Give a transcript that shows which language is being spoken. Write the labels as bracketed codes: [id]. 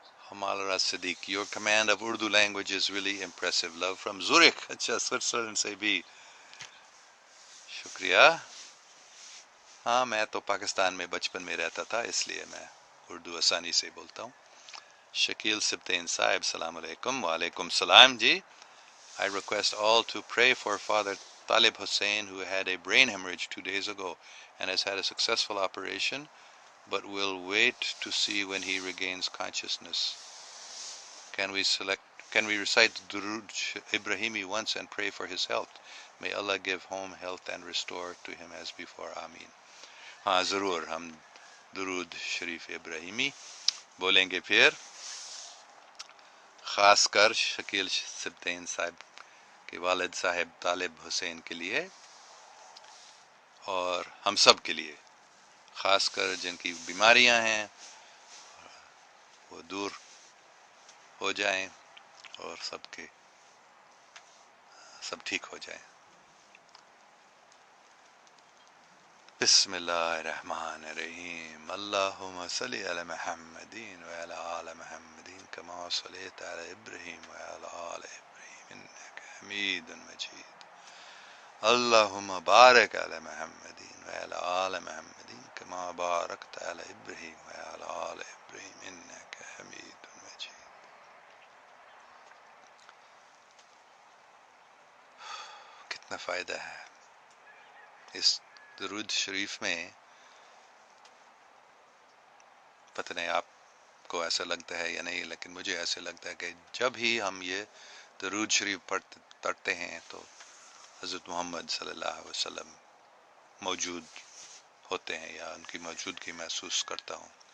[en] Amal Siddiq, your command of Urdu language is really impressive. Love from Zurich. [ur] اچھا Switzerland سے بھی شکریہ. ہاں میں تو پاکستان میں بچپن میں رہتا تھا اس لیے میں اردو آسانی سے بولتا ہوں. شکیل سبتین صاحب السلام علیکم. وعلیکم السلام جی. [en] I request all to pray for Father Talib Hussain, who had a brain hemorrhage 2 days ago and has had a successful operation, but will wait to see when he regains consciousness. Can we recite Durood Ibrahimi once and pray for his health? May Allah give home health and restore to him as before. Ameen. [ur] ہاں ضرور ہم درود شریف ابراہیمی بولیں گے پھر، خاص کر شکیل سبتین صاحب کے والد صاحب طالب حسین کے لیے اور ہم سب کے لیے، خاص کر جن کی بیماریاں ہیں وہ دور ہو جائیں اور سب ٹھیک ہو جائیں. [ar] بسم اللہ الرحمن الرحیم. اللہم صلی علی محمدین وعلی آل محمدین کما صلیت علی ابراہیم وعلی آل ابراہیم انک حمید مجید. اللہم بارک علی محمدین وعلی آل محمدین کما بارکت علی ابراہیم وعلی آل ابراہیم انک حمید مجید. [ur] کتنا فائدہ ہے اس درود شریف میں. پتہ نہیں آپ کو ایسا لگتا ہے یا نہیں، لیکن مجھے ایسے لگتا ہے کہ جب ہی ہم یہ درود شریف پڑھتے ہیں تو حضرت محمد صلی اللہ علیہ وسلم موجود ہوتے ہیں یا ان کی موجودگی محسوس کرتا ہوں.